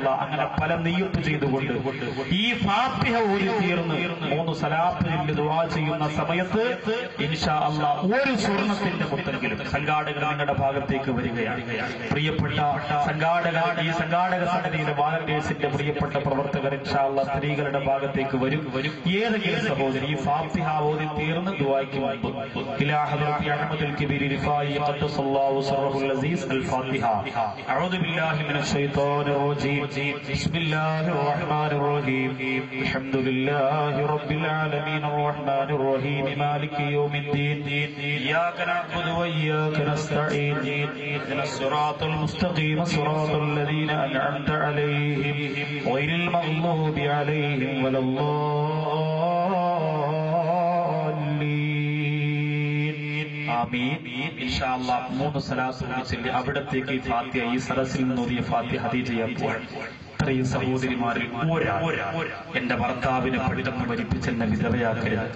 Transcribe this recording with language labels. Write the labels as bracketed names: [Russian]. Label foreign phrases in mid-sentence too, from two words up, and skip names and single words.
[Malayalam] അങ്ങനെ പല നിയ്യത്ത് ചെയ്തുകൊണ്ട് ഈ ഫാത്തിഹ ഓതി തീർന്ന് 3 സലാത്ത് ദുആ ചെയ്യുന്ന സമയത്ത് [Arabic] إن شاء الله [Malayalam] ഒരു സ്വർണത്തിന്റെ മുത്തെങ്കിലും സംഘാടകർ നിങ്ങളുടെ ഭാഗത്തേക്ക് വരികയാണ്. പ്രിയപ്പെട്ട ഈ സംഘാടക സമിതിയുടെ വാലന്റിയേഴ്സിന്റെ പ്രിയപ്പെട്ട പ്രവർത്തകർ [Arabic] إن شاء الله [Malayalam] സ്ത്രീകളുടെ ഭാഗത്തേക്ക് വരും. ഏതെങ്കിലും സഹോദരി ഈ ഫാത്തിഹ ഓതി തീർന്ന് ദുആയ്ക്ക് മുമ്പ് [Arabic] أحمد الكبير رفاعي قدس الله سره العزيز الفاتحة. أعوذ بالله من الشيطان الرجيم. بسم الله الرحمن الرحيم. الحمد لله رب العالمين الرحمن الرحيم مالك يوم الدين. إياك نعبد وإياك نستعين. اهدنا الصراط المستقيم صراط الذين أنعمت عليهم غير المغضوب عليهم ولا إن شاء الله [Malayalam] 3 സലാത്ത് ചൊല്ലി അവിടത്തേക്ക് ഈ ഫാത്തിഹ ഈ സദസ്സിൽ നിന്ന് ഓതിയ ഫാത്തിഹ ഹദീയ ചെയ്യാൻ പോവാണ്. ഇത്രയും സഹോദരിമാരിൽ എന്റെ ഭർത്താവിനെ പെട്ടെന്ന് മരിപ്പിച്ചെന്നെ വിധവയാക്കരുത്.